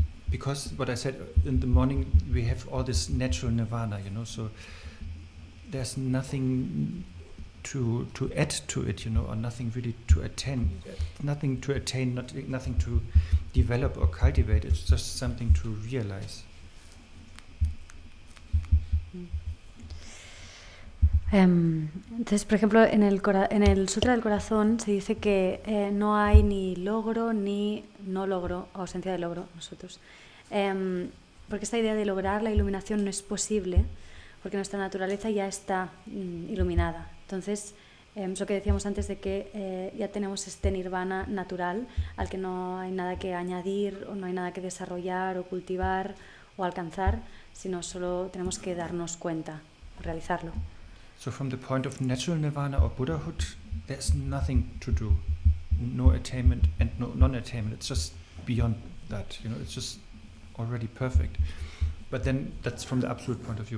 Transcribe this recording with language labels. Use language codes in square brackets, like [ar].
[en] Because what I said in the morning, we have all this natural nirvana, so there's nothing to add to it, or nothing really to attain. Nothing to attain, nothing to develop or cultivate. It's just something to realize. [es] Entonces, por ejemplo, en el Sutra del Corazón se dice que no hay ni logro ni no logro, ausencia de logro, nosotros. Porque esta idea de lograr la iluminación no es posible, porque nuestra naturaleza ya está iluminada. Entonces, eso que decíamos antes de que ya tenemos este nirvana natural al que no hay nada que añadir, o no hay nada que desarrollar o cultivar o alcanzar, sino solo tenemos que darnos cuenta, realizarlo. [en] So from the point of natural nirvana or Buddhahood, there's nothing to do. No attainment and no non-attainment. It's just beyond that. It's just already perfect. But then that's from the absolute point of view.